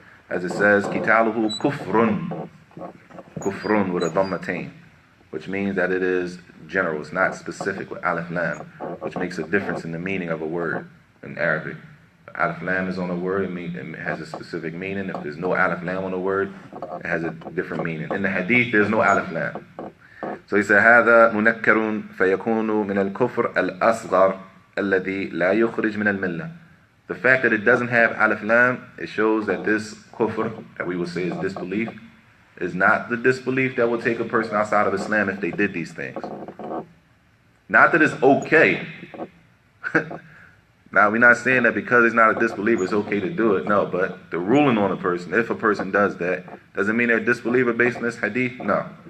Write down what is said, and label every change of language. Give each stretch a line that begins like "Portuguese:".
English: As it says,
Arabic: Kitaluhu kufrun,
English: kufrun with a dhammatain, which means that it is general, it's not specific with alif lam, which makes a difference in the meaning of a word in Arabic. Alif lam is on a word, it has a specific meaning. If there's no alif lam on a word, it has a different meaning. In the hadith, there's no alif lam. So he said,
Arabic: هذا منكر فيكون من الكفر الأصغر الذي لا يخرج من الملة.
English: The fact that it doesn't have alif lam, it shows that this kufr, that we would say is disbelief, is not the disbelief that will take a person outside of Islam if they did these things. Not that it's okay. Now, we're not saying that because he's not a disbeliever, it's okay to do it. No, but the ruling on a person, if a person does that, doesn't mean they're a disbeliever based on this hadith. No.